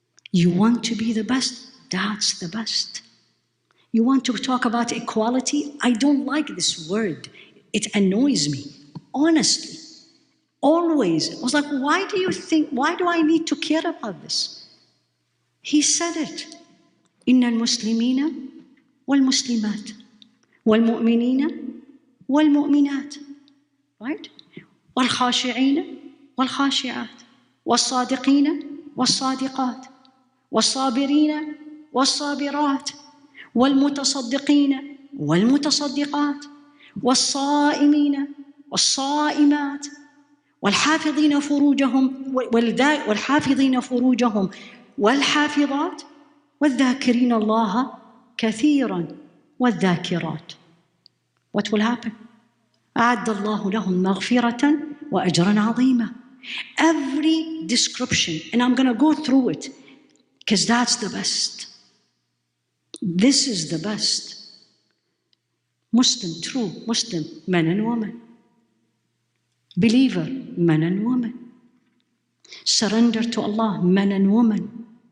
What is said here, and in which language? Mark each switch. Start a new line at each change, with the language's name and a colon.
English: You want to be the best? That's the best. You want to talk about equality? I don't like this word. It annoys me, honestly. Always. I was like, why do I need to care about this? He said it.
Arabic: إن المسلمين والمسلمات والمؤمنين والمؤمنات.
English: Right?
Arabic: والخاشعين والخاشعات والصادقين والصادقات والصابرين والصابرات والمتصدقين والمتصدقات والصائمين والصائمات والحافظين فروجهم والحافظات والذاكرين الله كثيرا والذاكرات.
English: What will happen?
Arabic: أعد الله لهم مغفرة وأجرا عظيما.
English: Every description, and I'm going to go through it because that's the best. This is the best. Muslim, true Muslim, men and women. Believer, men and women. Surrender to Allah, men and women.